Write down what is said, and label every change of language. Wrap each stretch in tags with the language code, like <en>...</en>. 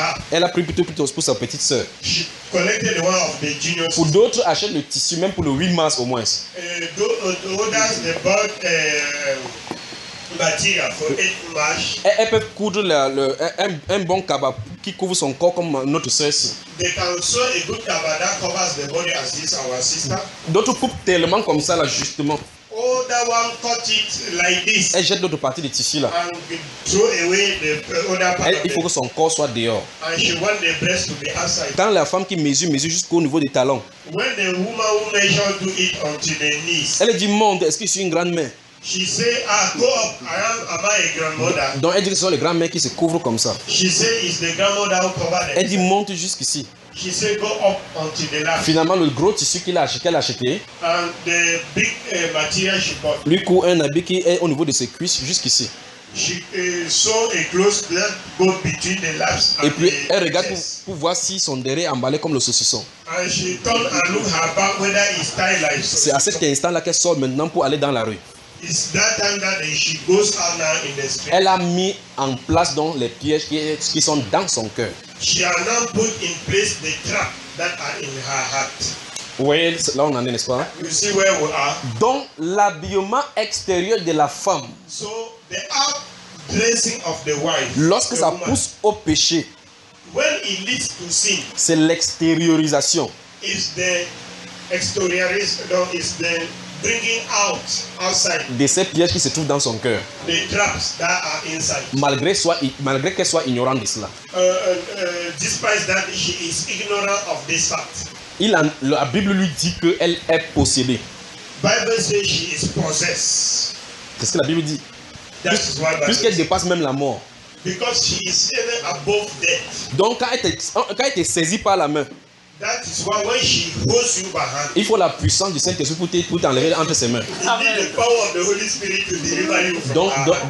<fr>Elle a pris plutôt pour sa petite soeur.</fr> <en>She collected one of the junior.</en> <fr>Pour d'autres, achète le tissu même pour le 8 mars au moins.</fr> <en>Others they bought material for 8 mars.</en> <fr>Elle peut coudre un bon kabab qui couvre son corps comme notre soeur.</fr> <en>They can sew a good kabab that covers the body as this our sister.</en> <fr>D'autres coupent tellement comme ça là justement.</fr> <en>Other one cut it like this.</en> <fr>Elle jette d'autres parties de tissu là.</fr> <en>And throw away the other part.</en> <fr>Elle, il faut que son corps soit dehors.</fr> <en>And she want the breast to be outside.</en> <fr>Dans la femme qui mesure jusqu'au niveau des talons.</fr> <en>When the woman who measure do it until the knees.</en> <fr>Elle dit monde, est-ce que je suis une grande mère?</fr> <en>She say, ah, go up. Am I a grandmother?</en> <fr>Donc elle dit que ce sont les grands mères qui se couvrent comme ça.</fr> <en>She say, is the grandmother who cover them.</en> <fr>Elle dit monte jusqu'ici.</fr> <en>She said, go up until the last.</en> <fr>Finalement, le gros tissu qu'elle a acheté,</fr> <en>and the big, material she bought,</en> <fr>lui coud un habit qui est au niveau de ses cuisses jusqu'ici.</fr> <en>She saw a clothes that go between the laps.</en> <fr>Et puis elle regarde pour voir si son derrière est emballé comme le saucisson.</fr> <en>And she turned and looked her back whether it's tied like saucisson.</en> <fr>C'est à cet instant-là qu'elle sort maintenant pour aller dans la rue.</fr> <en>It's that time that she goes out now in the street.</en> <fr>Elle a mis en place dans les pièges qui sont dans son cœur.</fr> <en>She has now put in place the trap that are in her heart.</en> <fr>Well, là on en est, n'est-ce pas?</fr> <en>You see where we are.</en> <fr>Donc l'habillement extérieur de la femme.</fr> <en>So the out dressing of the wife.</en> <fr>Lorsque ça pousse au péché.</fr> <en>When it leads to sin.</en> <fr>C'est l'extériorisation.</fr> <en>Is the exteriorization? Is the bringing out outside.</en> <fr>De ces pièges qui se trouvent dans son cœur.</fr> <en>The traps that are inside.</en> <fr>Malgré qu'elle soit ignorante de cela.</fr> <en>Despite that she is ignorant of this fact.</en> <fr>La Bible lui dit qu'elle est possédée.</fr> <en>Bible says she is possessed.</en> <fr>Qu'est-ce que la Bible dit?</fr> <en>That's why Bible.</en> <fr>Puisqu'elle dépasse même la mort.</fr> <en>Because she is even above death.</en> <fr>Donc quand elle est saisie par la main.</fr> <en>That is why when she holds you by hand.</en> <fr>Il faut la puissance du Saint-Esprit pour t'enlever entre ses mains.</fr> <en>You need the power of the Holy Spirit to deliver you from her.</en>